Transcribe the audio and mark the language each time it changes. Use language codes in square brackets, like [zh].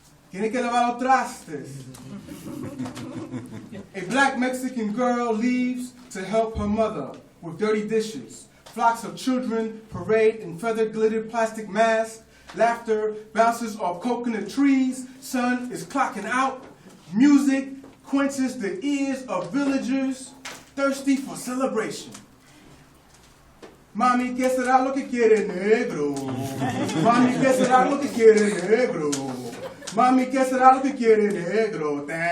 [es] Tiene que lavar los trastes. [en] A black Mexican girl leaves to help her mother with dirty dishes. Flocks of children parade in feather-glittered plastic masks Laughter bounces off coconut trees. Sun is clocking out. Music quenches the ears of villagers thirsty for celebration. [es] Mami, ¿qué será lo que quiere negro? Mami, ¿qué será lo que quiere negro? Mami, ¿qué será lo que quiere negro?